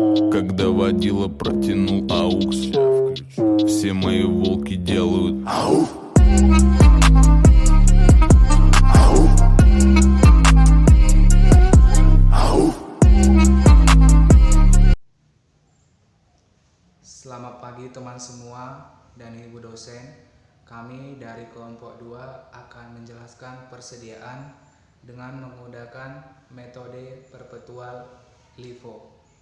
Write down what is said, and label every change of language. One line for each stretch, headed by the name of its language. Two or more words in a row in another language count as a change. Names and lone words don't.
Russian: Когда водила протянул аукс, все мои волки делают ау.
Indonesian: Selamat pagi teman semua dan ibu dosen. Kami dari kelompok 2 akan menjelaskan persediaan dengan menggunakan metode perpetual LIFO.